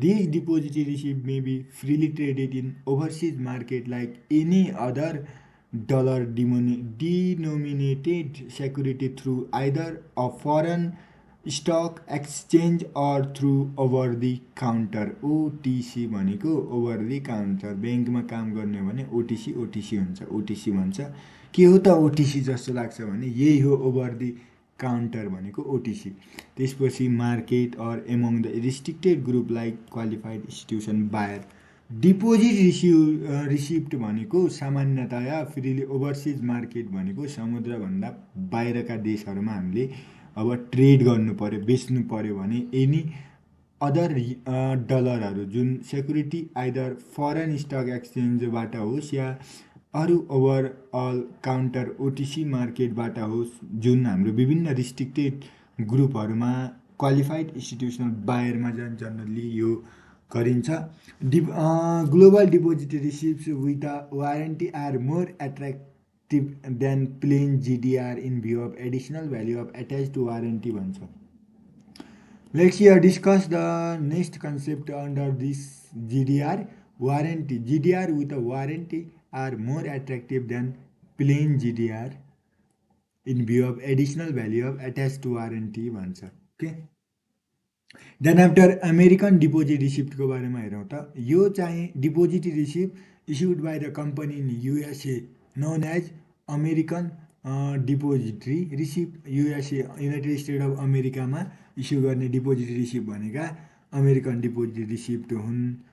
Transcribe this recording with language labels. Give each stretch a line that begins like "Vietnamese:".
English: These depository receipt may be freely traded in overseas market like any other dollar denominated security through either a foreign stock exchange or through over the counter OTC भनेको over the counter,
Nepali: ब्याङ्कमा काम गर्ने हो भने OTC हुन्छ, OTC भन्छ। के हो त OTC जस्तो लाग्छ भने यही हो ओभर दी काउन्टर भनेको ओटिसी।
English: त्यसपछि market or among the restricted group like qualified institution buyer.
Nepali: Deposit receipt भनेको सामान्यतया फ्रीली ओभरसिज मार्केट भनेको समुद्रभन्दा बाहिरका देशहरूमा हामीले अब ट्रेड गर्नु पर्यो, बेच्नु पर्यो भने एनी अदर डलरहरू जुन सेक्युरिटी आइदर फरेन स्टक एक्सचेन्जबाट होस् या अरू ओभरअल काउन्टर ओटिसी मार्केटबाट होस्, जुन हाम्रो विभिन्न रिस्ट्रिक्टेड ग्रुपहरूमा क्वालिफाइड इन्स्टिट्युसनल बायरमा जनरली यो गरिन्छ।
English: Global depository receipts with a warranty are more attractive than plain GDR in view of additional value of attach to warranty भन्छ। Let's here discuss the next concept under this GDR. Warranty, GDR with a warranty are more attractive than plain GDR in view of additional value of attached to warranty भन्छ। Okay,
Nepali: then after American deposit रिसिप्टको बारेमा हेरौँ त यो चाहिँ deposit receipt
English: issued by the company in USA known as American depository receipt
Nepali: USA United state of अमेरिकामा issue गर्ने deposit receipt भनेका American deposit receipt हुन्।